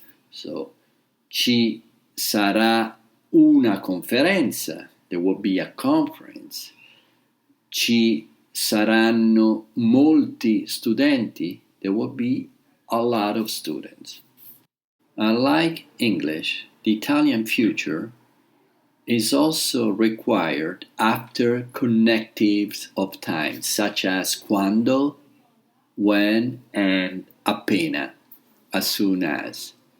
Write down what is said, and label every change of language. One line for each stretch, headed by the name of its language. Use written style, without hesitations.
Italian: So, ci sarà una conferenza.
English: There will be a conference.
Italian: Ci saranno molti studenti.
English: There will be a lot of students. Unlike English, the Italian future is also required after connectives of time, such as quando, when, and appena, as soon as.